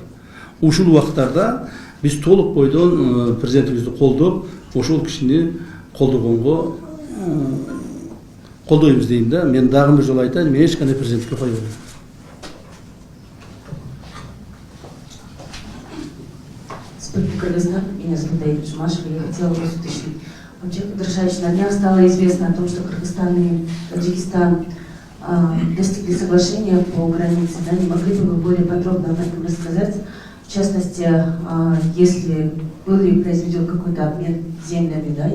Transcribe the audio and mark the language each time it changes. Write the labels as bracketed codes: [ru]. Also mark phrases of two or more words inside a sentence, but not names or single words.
[ky] Ушул убакыттарда биз толук бойдон президентибизди колдоп, ошол кишини колдогонго колдойбуз дейм да. Мен дагы бир жолу айтайын, мен эч кандай президенттикке койбойм. Кыргызстан, [ru] меня зовут Аида Жумашева, я хотела вас уточнить. Вообще, потрясающе, на днях стало известно о том, что Кыргызстан и Таджикистан достигли соглашения по границе. Да? Не могли бы вы более подробно об этом рассказать? В частности, если был ли произведен какой-то обмен землями, да?